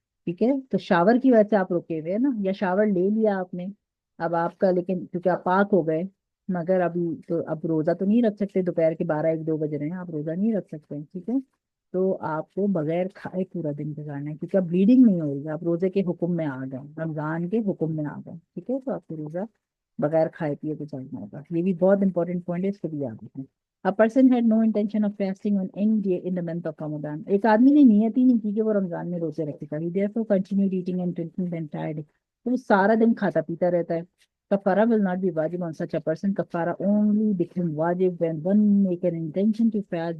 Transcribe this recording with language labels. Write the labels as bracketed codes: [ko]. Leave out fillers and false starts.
[hi] ठीक है, तो शावर की वजह से आप रुके हुए हैं ना, या शावर ले लिया आपने, अब आपका, लेकिन क्योंकि आप पाक हो गए, मगर अभी तो अब रोजा तो नहीं रख सकते, दोपहर के 12 1 2 बज रहे हैं, आप रोजा नहीं रख सकते। ठीक है, तो आपको बगैर खाए पूरा दिन गुजारना है, क्योंकि अब ब्लीडिंग नहीं हो रही है, आप रोजे के हुक्म में आ गए, रमजान के हुक्म में आ गए। ठीक है, तो आपको रोजा बगैर खाए पिए गुजारना होगा। ये भी बहुत इंपॉर्टेंट पॉइंट है, इसको भी याद रखें। [en] A person had no intention of fasting on any day in the month of Ramadan. [hi] एक आदमी ने नियत ही नहीं की कि वो रमजान में रोजे रखेगा। [en] He therefore continued eating and drinking the entire day. [hi] तो वो सारा दिन खाता पीता रहता है। [en] Kafara will not be wajib on such a person. Kafara only become wajib when one make an intention to fast.